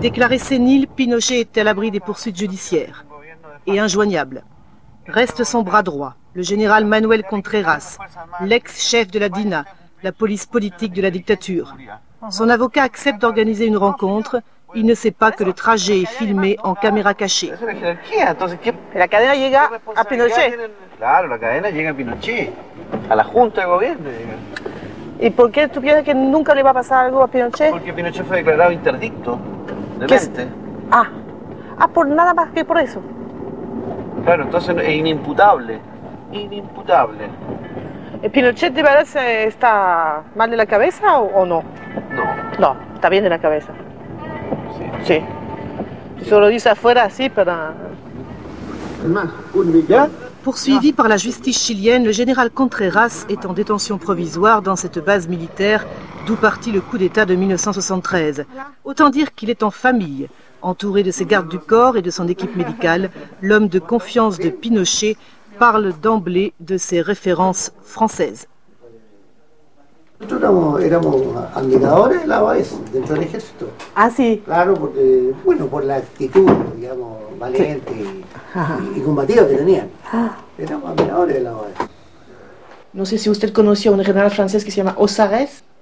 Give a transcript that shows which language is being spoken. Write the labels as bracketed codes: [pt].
[fr] Déclaré sénile, Pinochet est à l'abri des poursuites judiciaires et injoignable. Reste son bras droit, le général Manuel Contreras, l'ex-chef de la DINA, la police politique de la dictature. Son avocat accepte d'organiser une rencontre. Il ne sait pas que le trajet est filmé en caméra cachée. [es] La cadena llega a Pinochet. Claro, la cadena llega a Pinochet, a la Junta de Gobierno. ¿Y por qué tú piensas que nunca le va a pasar algo a Pinochet? Porque Pinochet fue declarado interdicto de mente. Por nada más que por eso. Claro, entonces es inimputable. Inimputable. ¿Pinochet de verdad está mal de la cabeza o no? No, está bien de la cabeza. Sí. Solo dice afuera así para... [fr] Poursuivi par la justice chilienne, le général Contreras est en détention provisoire dans cette base militaire, d'où partit le coup d'État de 1973. Autant dire qu'il est en famille. Entouré de ses gardes du corps et de son équipe médicale, l'homme de confiance de Pinochet parle d'emblée de ses références françaises. [es] Nosotros éramos admiradores de la OAS dentro del ejército. Ah, sí. Claro, porque, bueno, por la actitud, digamos, valiente y combativa que tenían. Éramos admiradores de la OAS. No sé si usted conoció a un general francés que se llama Ossarès.